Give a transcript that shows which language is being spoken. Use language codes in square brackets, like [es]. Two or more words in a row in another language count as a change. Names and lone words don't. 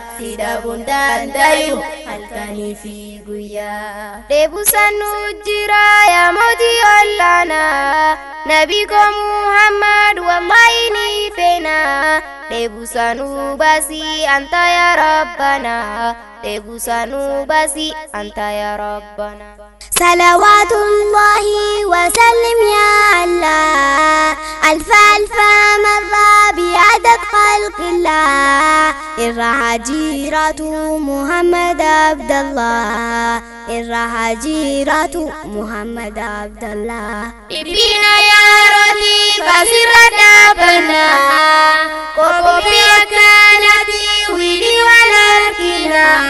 [om] Si dhabuun danda'u halkanii fi guyyaa. Dheebusaan nu jira yaa mootii olaanaa, Nabii koo Muhammad wallahi ni feena. Dheebusaan nu baasi [ar] أنت يا ربنا, [om] Dheebusaan nu baasi [ar] أنت يا ربنا. صلوات الله وسلم يا الله ألف ألف مرة بعدد خلق الله. [om] Irra haa jiraatu Muhammad Abdallah. Irra haa jiraatu Muhammad Abdallah. Dhiphina yaa rooti basirra dhaabanna. Qophii akkanatti wili wal argina.